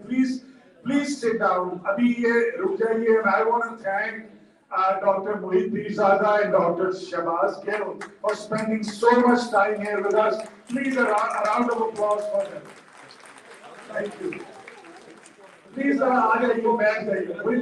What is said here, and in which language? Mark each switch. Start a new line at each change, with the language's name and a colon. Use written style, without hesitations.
English: Please sit down.
Hindi: अभी ये रुक जाइए.
English: I want to thank Dr. Mohit Pirzada and Dr. Shabazz Gill for spending so much time here with us. Please a round of applause for them. Thank you.
Hindi: Please आ जाइए, बैठ जाइए.